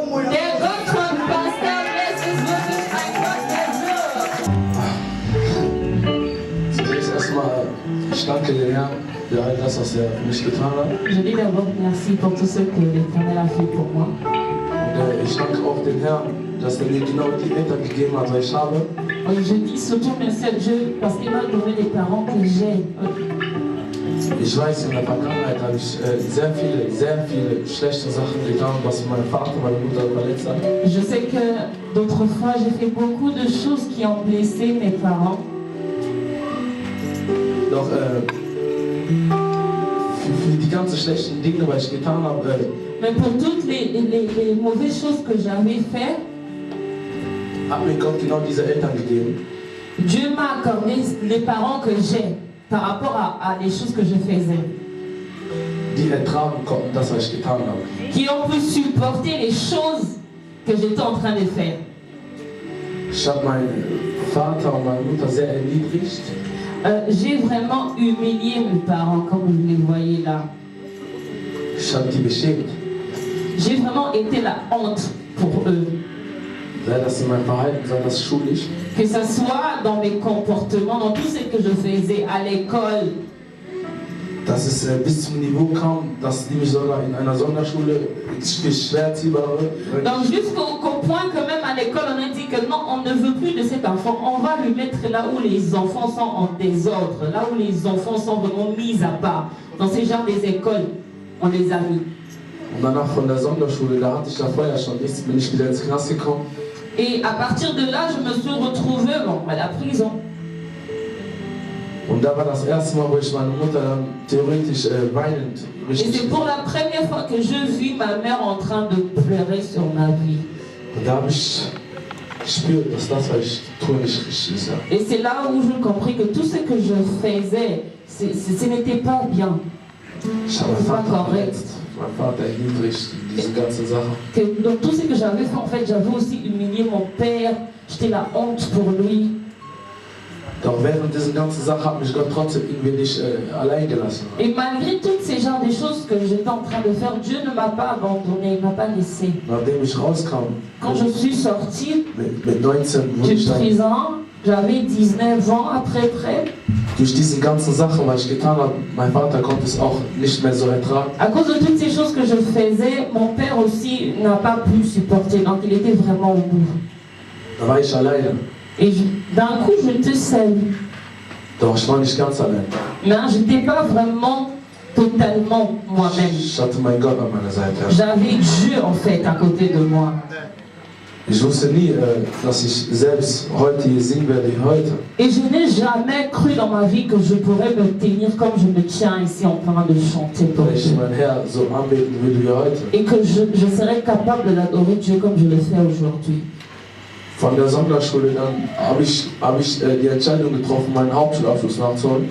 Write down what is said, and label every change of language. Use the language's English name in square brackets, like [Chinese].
[German] Der Gott von Pastor Bless ist wirklich ein Gott, der wirkt. Zunächst erstmal, ich danke dem Herrn für all das, was er für mich getan hat. [French] Je dis d'abord merci pour tout ce que l'Éternel a fait pour moi. [German] Und ich danke auch dem Herrn, dass er mir genau die Eltern gegeben hat, die ich habe. [French] Et je dis surtout merci à Dieu parce qu'il m'a donné les parents que j'ai. [German] Ich weiß, in der Vergangenheit habe ich sehr viele schlechte Sachen getan, was mein Vater, meine Mutter verletzt hat. [French] Je sais que d'autres fois j'ai fait beaucoup de choses qui ont blessé mes parents. [German] Doch für die ganzen schlechten Dinge, was ich getan habe, [French] Mais pour toutes les mauvaises choses que j'avais faites, [German] hat mir Gott genau diese Eltern gegeben. [French] Dieu m'a accordé les parents que j'ai par rapport à les choses que je faisais. [German] Die ertragen konnten das, was ich getan habe. [French] Qui ont pu supporter les choses que j'étais en train de faire. [German] Ich habe meinen Vater und meine Mutter sehr erniedrigt. [French] J'ai vraiment humilié mes parents, comme vous les voyez là. [German] Ich habe die beschämt. [French] J'ai vraiment été la honte pour eux. [German] Sei das in meinem Verhalten, sei das schulisch. [French] Que ce soit dans mes comportements, dans tout ce que je faisais à l'école. [German] Dass es bis zum Niveau kam, dass die mich sogar in einer Sonderschule schwer erziehbare. [French] Donc jusqu'au point que même à l'école on a dit que non, on ne veut plus de cet enfant, on va lui mettre là où les enfants sont en désordre, là où les enfants sont vraiment mis à part. Dans ces genres des écoles, on les a mis. [German] Und danach von der Sonderschule, da hatte ich ja vorher schon nichts, bin ich wieder ins Knast gekommen. [French] Et à partir de là, je me suis retrouvée à la prison. [German] Und da war das erste Mal, wo ich meine Mutter dann theoretisch weinend [French] Et c'est pour la première fois que je vis ma mère en train de pleurer sur ma vie. [German] Und da habe ich gespürt, dass das, was ich tue, nicht richtig ist. Ja. [French] Et c'est là où je compris que tout ce que je faisais, ce n'était pas bien. [German] Ich habe meinen Vater verletzt, mein Vater erniedrigt, diese ganze Sache. [French] Donc tout ce que j'avais fait, en fait, j'avais aussi humilié mon père. J'étais la honte pour lui. [German] Doch während dieser ganzen Sache hat mich Gott trotzdem irgendwie nicht allein gelassen. [French] Et malgré toutes ces genres de choses que j'étais en train de faire, Dieu ne m'a pas abandonné, il ne m'a pas laissé. [German] Nachdem ich rauskam, [French] Quand je suis sortie [German] mit 19 wurde ich [French] de [German] dann [French] prison, j'avais 19 ans après près. [German] durch diese ganzen Sachen, was ich getan habe, mein Vater konnte es auch nicht mehr so ertragen. [French] À cause de toutes ces choses que je faisais, mon père aussi n'a pas pu supporter, donc il était vraiment au bout. [German] Da war ich alleine. [French] Et d'un coup, j'étais seule. [German] Doch ich war nicht ganz allein. [French] Mais je n'étais pas vraiment totalement moi-même. [German] Ich hatte meinen Gott an meiner Seite. [French] J'avais Dieu en fait à côté de moi. [German] Ich wusste nie, dass ich selbst heute hier singen werde wie heute. [French] Et je n'ai jamais cru dans ma vie que je pourrais me tenir comme je me tiens ici en train de chanter pour [German] Weil ich [French] Dieu. [German] meinen Herr so anbeten würde wie heute. [French] Et que je serais capable d'adorer Dieu comme je le fais aujourd'hui. [German] Von der Sonderschule dann habe ich die Entscheidung getroffen, meinen Hauptschulabschluss nachzuholen.